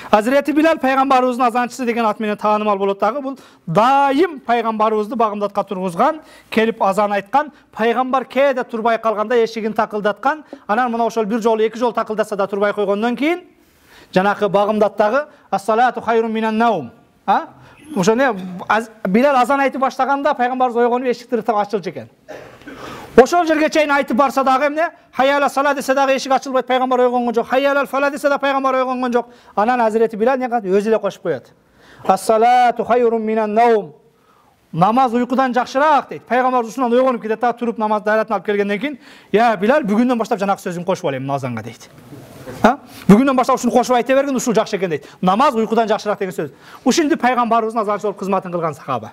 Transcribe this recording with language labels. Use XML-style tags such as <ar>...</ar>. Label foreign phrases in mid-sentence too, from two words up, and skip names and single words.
<ky>Hazreti Bilal пайғамбарыбыздың азанчысы деген атменен таанымал болот дагы. Бул дайым пайғамбарыбызды багымдатка тургузган, келип азан айткан, пайгамбар кээде турбай калганда эшигин такылдаткан, анан мына ошол бир жолу эки жолу такылдаса да турбай койгондон кийин жанакы багымдаттагы</ky> <ar>الصلاة خير من النوم.</ar> <ky>Ошо не Билал азан айтып баштаганда пайгамбарыбыз ойгонуп эшикти ачылчу экен. Ошол жерге чейин айтып барса дагы эмне?</ky> <ar>حي على الصلاة</ar> <ky>десе дагы эшик ачылбайт, пайгамбар ойгонгон жок.</ky> <ar>حي على الفلاح</ar> <ky>десе да пайгамбар ойгонгон жок. Анан Hazreti Bilal не кылат? Өзү эле кошуп коет.</ky> <ar>الصلاة خير من النوم.</ar> <ky>Намаз уйкудан жакшыраак дейт. Пайгамбар ушунан ойгонуп кетет да, туруп намаз дайратын алып келгенден кийин, "Я Билал, бүгүндөн баштап жанакы сөзүн кошуп алайм намазанга" дейт. Бүгүндөн баштап ушуну кошуп айта бергин, ушул жакшы экен дейт. Намаз уйкудан жакшыраак деген сөз. Ушинди пайгамбарыбыздын азанчы болуп кызматын кылган сахаба.</ky>